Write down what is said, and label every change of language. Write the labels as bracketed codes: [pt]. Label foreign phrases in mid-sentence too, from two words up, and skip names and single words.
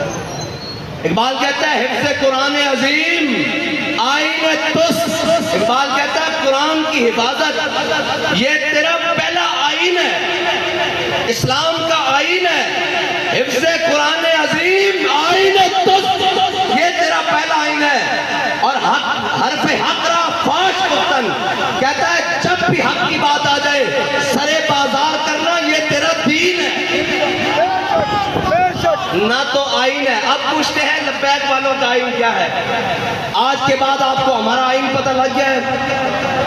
[ur] اقبال کہتا ہے [fa] حفظ قرآن عظیم آئین تست، [ur] اقبال کہتا ہے قرآن کی حفاظت یہ تیرا پہلا آئین ہے، اسلام کا آئین ہے۔ [fa] حفظ قرآن عظیم آئین تست [ur] یہ تیرا پہلا آئین ہے، اور [fa] حرف حق را فاش گفتن [ur] کہتا ہے جب بھی حق کی بات آ جائے سرے بازار کرنا یہ تیرا دین ہے، نہ تو آئین ہے۔ اب پوچھتے ہیں لبیک والوں کا آئین کیا ہے؟ آج کے بعد آپ کو ہمارا آئین پتہ لگ گیا ہے۔